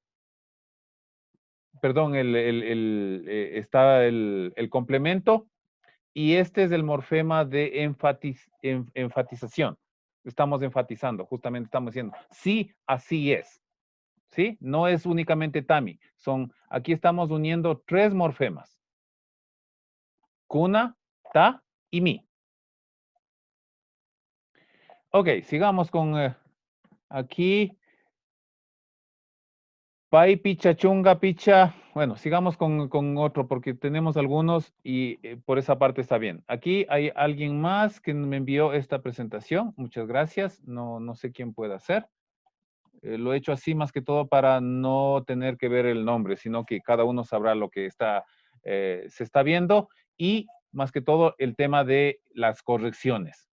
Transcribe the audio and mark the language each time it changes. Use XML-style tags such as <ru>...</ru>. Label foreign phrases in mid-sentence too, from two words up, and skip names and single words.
<es>Perdón, está el complemento. Y este es el morfema de enfatización. Estamos enfatizando, justamente estamos diciendo, sí, así es. ¿Sí? No es únicamente Tami. Aquí estamos uniendo 3 morfemas. Kuna, ta y mi. Ok, sigamos con aquí.</es> <qu>Pai, picha, chunga, picha.</qu> <es>Bueno, sigamos con otro porque tenemos algunos y por esa parte está bien. Aquí hay alguien más que me envió esta presentación. Muchas gracias. No sé quién pueda ser. Lo he hecho así más que todo para no tener que ver el nombre, sino que cada uno sabrá lo que está, se está viendo y más que todo el tema de las correcciones.</es>